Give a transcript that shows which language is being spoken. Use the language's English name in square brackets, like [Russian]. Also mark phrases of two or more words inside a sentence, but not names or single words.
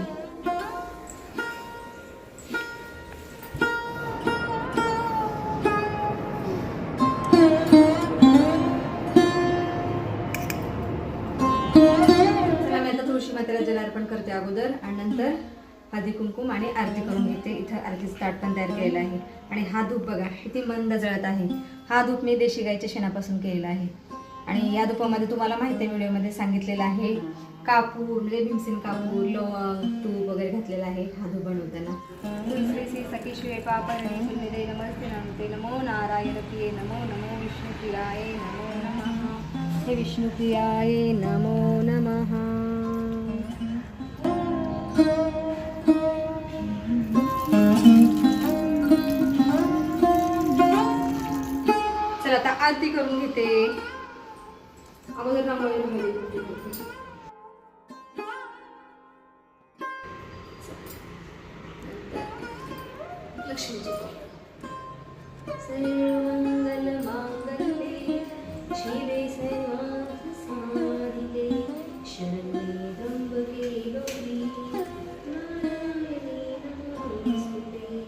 [Marathi] तुळशी मातेला जलार्पण करते अगोदर आणि नंतर हळदी कुंकुम आणि आरती करून घेते. इथं आरतीचं ताट पण तयार केलेलं आहे. आणि हा धूप बघा किती मंद जळत आहे. हा धूप मी देशी गाईच्या शेणापासून केलेला आहे. आणि या धुपामध्ये तुम्हाला माहिती आहे व्हिडिओमध्ये सांगितलेलं आहे कापूर म्हणजे भीमसेन कापूर, लवंग, तूप वगैरे घातलेला आहे हा धूप बनवताना. [Sanskrit] तुलसी सखी शिवे पापरणी पुण्यदे नमस्ते नमते नमो नारायण प्रिये नमो नमो विष्णुप्रियाय नमो नमः. हे विष्णुप्रियाय नमो नमः. [Marathi] चला आता आरती करून घेते. अगोदर लक्ष्मीची [Sanskrit] सर्वमंगल मांगल्ये शिवे सर्वार्थ साधिके शरण्ये त्र्यंबके गौरी नारायणी नमोस्तुते.